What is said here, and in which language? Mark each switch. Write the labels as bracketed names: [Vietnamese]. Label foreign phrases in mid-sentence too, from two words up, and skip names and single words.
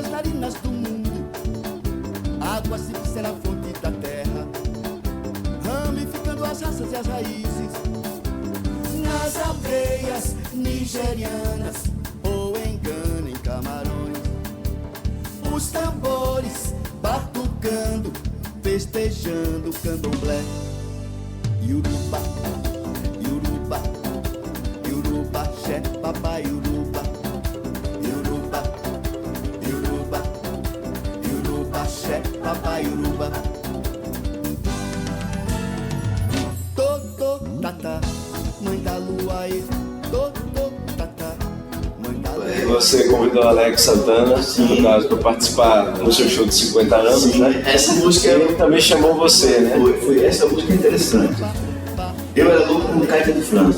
[Portuguese] as narinas do mundo, água sempre será a fonte da terra, ramificando as raças e as raízes, nas aldeias nigerianas ou em Gana, em Camarões, os tambores batucando, festejando o candomblé. Yoruba, Yoruba, Yoruba, xé, papai, Yoruba, Yoruba, Yoruba, Yoruba, xé, papai, Yoruba. Totô, tata, mãe da lua, e totô, tata, mãe da lua. você convidou a Alex Santana, no caso, para participar no seu show de 50 anos, né? Essa música Ele também chamou você, né? foi essa música é interessante. Eu era louco com Carta de França.